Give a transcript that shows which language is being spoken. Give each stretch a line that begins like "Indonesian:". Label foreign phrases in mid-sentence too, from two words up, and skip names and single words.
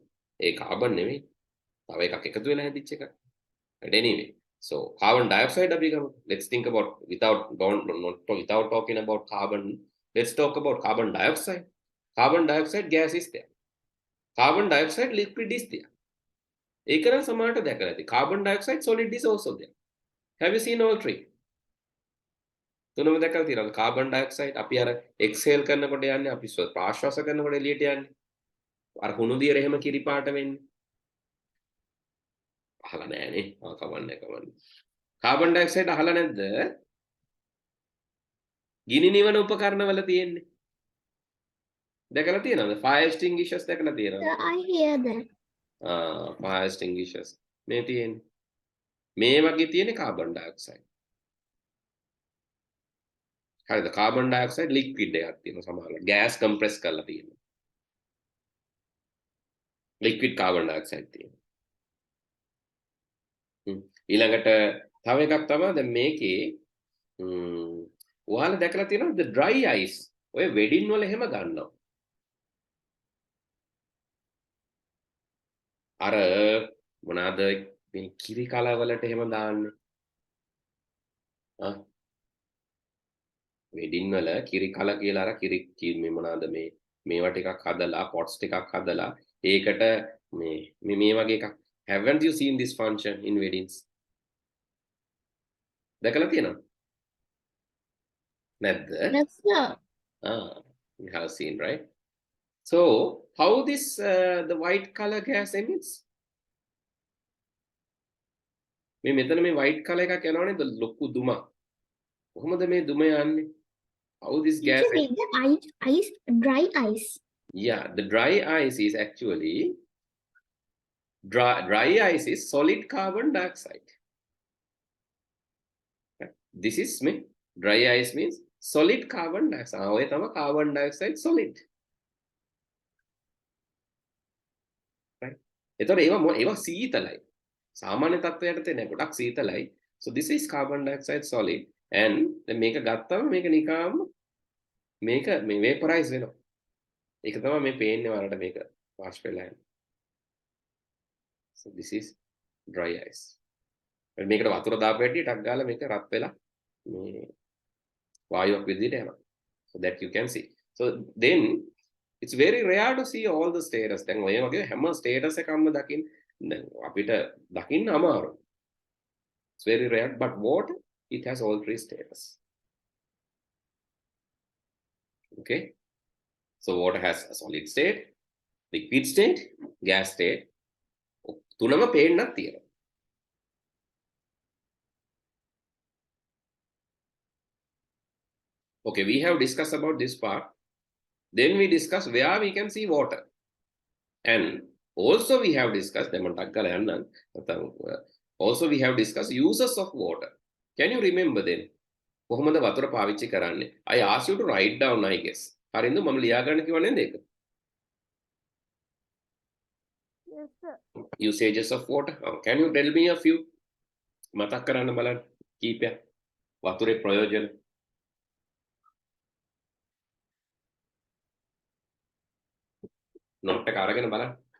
English: ඒ carbon
Sinhala: නෙවෙයි තව එකක් එකතු වෙලා හැදිච්ච එකක්
English: but anyway so carbon dioxide
Sinhala: අපි ගමු
English: let's think about without talking about carbon let's talk about carbon dioxide gas is there carbon dioxide liquid is there
Sinhala: ඒක නම් සමහරට දැකලා ඇති
English: carbon dioxide solid is also there have you seen all three
Sinhala: තුනම දැකලා තියෙනවද
English: carbon dioxide
Sinhala: අපි අර exhale කරනකොට යන්නේ අපි ප්‍රාශ්වාස කරනකොට එළියට යන්නේ අර කුණු දියර එහෙම කිරි පාට වෙන්නේ අහලා නෑනේ කවන්නේ
English: carbon dioxide
Sinhala: අහලා නැද්ද ගිනි නිවන උපකරණවල තියෙන්නේ දැකලා තියෙනවද
English: fire extinguishers
Sinhala: දැකලා තියෙනවද
English: I hear that. fire extinguishers
Sinhala: මේ තියෙන්නේ මේ වගේ තියෙන්නේ
English: carbon dioxide
Sinhala: හරිද
English: carbon dioxide liquid
Sinhala: එකක් තියෙනවා සමහරවල්
English: gas compress
Sinhala: කරලා තියෙනවා
English: liquid carbon dioxide
Sinhala: තියෙනවා ඊළඟට තව එකක් තමයි දැන් මේකේ ඔයාලා දැකලා තියෙනවද
English: the dry ice
Sinhala: ඔය වෙඩින් වල එහෙම ගන්නවා අර මොනවාද මේ කිරි කල වලට එහෙම දාන්නේ වෙඩින් වල කිරි කල කියලා අර කිරි මේ මොනවාද මේවා ටිකක් හදලා pots ටිකක් හදලා ඒකට මේ වගේ එකක්
English: haven't you seen this function in weddings
Sinhala: දැකලා තියෙනවද නැද්ද
English: Yes, sir. you have seen right so how this the white color gas emits
Sinhala: මේ මෙතන මේ
English: white color
Sinhala: එකක් යනවනේ ලොකු දුම. කොහොමද මේ දුම යන්නේ?
English: How this gas? Teacher, with the ice, dry ice. Yeah, the dry ice is actually dry ice is solid carbon dioxide. This is me. Dry ice means solid carbon dioxide.
Sinhala: ඔය තමයි
English: carbon dioxide solid. Right?
Sinhala: එතකොට ඒවා සීතලයි. සාමාන්‍ය තත්ත්වයට තේ නෑ ගොඩක් සීතලයි.
English: So this is carbon dioxide solid and
Sinhala: දැන් මේක ගත්තම මේක නිකම්ම මේක මේ vaporize වෙනවා. ඒක තමයි මේ පේන්නේ වලට මේක wash වෙලා යන්නේ.
English: So this is dry ice.
Sinhala: මේකට වතුර දාපු හැටි ටක් ගාලා මේක රත් වෙලා මේ වායුවක් විදිහට යනවා.
English: So that you can see. So then it's very rare to see all the status.
Sinhala: දැන් ඔය වගේ හැම status එකක්ම දකින්න දැන් අපිට දකින්න අමාරුයි.
English: It's very rare, but water it has all three status. Okay. So water has a solid state, liquid state, gas state.
Sinhala: තුනම පේන්නක් තියෙනවා.
English: Okay, we have discussed about this part. Then we discuss where we can see water. And also we have discussed, also we have discussed uses of water. Can you remember then?
Sinhala: කොහොමද වතුර පාවිච්චි කරන්නේ?
English: I asked you to write down, I guess.
Sinhala: හරිද? මම ලියා ගන්න කිව්වා නේද ඒක?
English: Yes, sir. Usages of water. Can you tell me a few?
Sinhala: මතක් කරන්න බලන්න. කීපයක්. වතුරේ ප්‍රයෝජන. නොට් එක අරගෙන බලන්න.